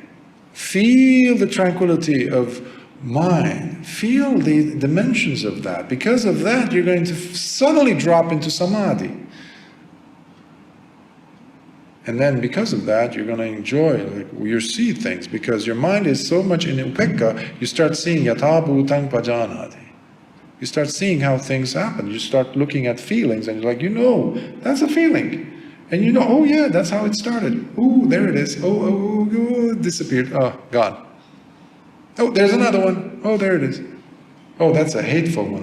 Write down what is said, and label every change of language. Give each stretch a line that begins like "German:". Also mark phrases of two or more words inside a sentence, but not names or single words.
English: Feel the tranquility of mind. Feel the dimensions of that. Because of that, you're going to suddenly drop into samadhi. And then because of that, you're going to enjoy, you see things, because your mind is so much in upekkha, you start seeing
Pali: yatha bhutang pajanati.
English: You start seeing how things happen. You start looking at feelings and you're like, that's a feeling. And oh yeah, that's how it started. Oh, there it is. Oh, it disappeared. Oh, gone. Oh, there's another one. Oh, there it is. Oh, that's a hateful one.